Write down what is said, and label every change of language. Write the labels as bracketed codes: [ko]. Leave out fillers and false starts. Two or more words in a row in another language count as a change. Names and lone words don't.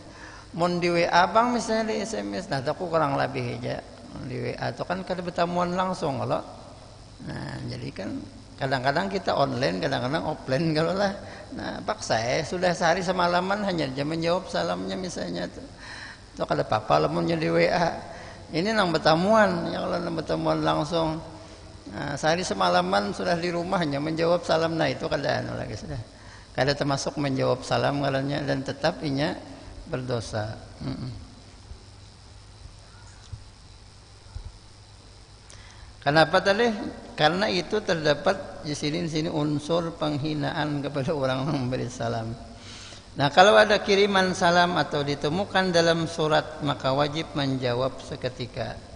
[bjn] Mon di WA bang misalnya di SMS, nah aku kurang lebih aja di WA itu kan kada bertemuan langsung kalau. Nah, jadi kan kadang-kadang kita online, kadang-kadang offline kalau lah. Nah, paksa sudah sehari semalaman hanya dia menjawab salamnya misalnya itu kada apa-apa lamunnya di WA. Ini nang bertemuan, ya kalau nang bertemuan langsung. Nah, sehari semalaman sudah di rumahnya menjawab salam, nah itu kada lagi sudah. Kada termasuk menjawab salam ngarannya, dan tetap inya berdosa. Kenapa tadi? [id] Karena itu terdapat di sini unsur penghinaan kepada orang yang memberi salam. Nah, kalau ada kiriman salam atau ditemukan dalam surat, maka wajib menjawab seketika.